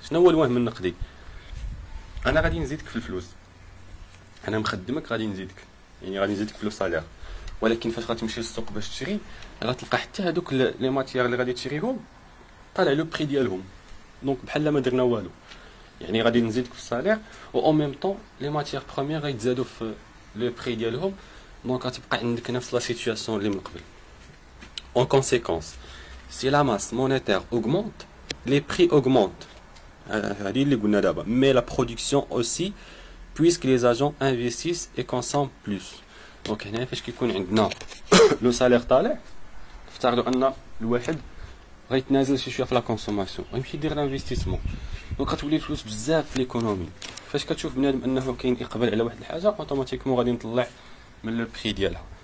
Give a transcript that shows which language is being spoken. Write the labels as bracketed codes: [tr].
[ar] شنو هو الوهم النقدي؟ انا غادي نزيدك في الفلوس، انا مخدمك غادي نزيدك، يعني غادي نزيدك في لو سالير، ولكن فاش غتمشي للسوق باش تشري غتلقى حتى هذوك لي ماتيير اللي غادي تشريهم طالع لو بري ديالهم، دونك بحال ما درنا والو. يعني غادي نزيدك في السالير و اون ميم طون لي ماتيير بروميير غيتزادوا في لو بري ديالهم، دونك غتبقى عندك نفس لا سيتوياسيون اللي من قبل. [fr] En conséquence, si la masse monétaire augmente, les prix augmentent. [ar] هذه اللي قلنا دابا. [fr] Mais la production aussi, puisque les agents investissent et consomment plus. [ar] دونك هنا فاش كيكون عندنا لو سالير طالع، افترضوا ان الواحد غيتنازل شي في لا كونسوماسيون، غيمشي يدير انفستيسمون، دونك غتولي الفلوس بزاف في ليكونومي. فاش كتشوف بنادم انه كاين اقبال على واحد الحاجه، اوتوماتيكمون غادي نطلع من لو بري ديالها.